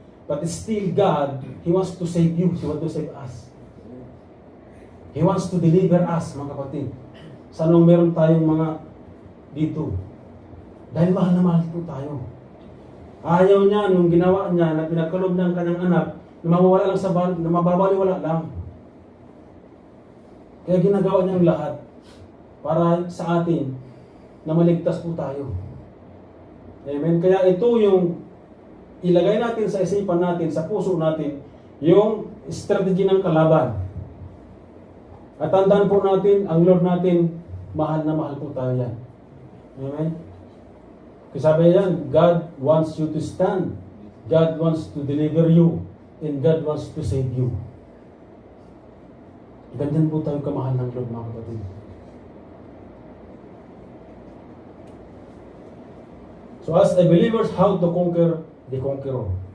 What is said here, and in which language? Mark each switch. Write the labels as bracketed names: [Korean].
[English] But still God, He wants to save you. He wants to save us. He wants to deliver us, [Filipino] mga kapatid. Sa nung meron tayong mga dito. Dahil mahal na mahal po tayo. Ayaw niya, nung ginawa niya, na pinagkalob ng kanyang anak, na mawawala lang sa na mababaliwala lang. Kaya ginagawa niya ang lahat para sa atin na maligtas po tayo. Amen. Kaya ito yung ilagay natin sa isipan natin, sa puso natin, yung strategy ng kalaban. At tandaan po natin, ang Lord natin, mahal na mahal po tayo yan. Amen. Kasi sabi yan, [English] God wants you to stand. God wants to deliver you. And God wants to save you. [Filipino] Ganyan po tayo kamahal ng Lord, mga kapatid. [English] So as a believers, how to conquer the conqueror?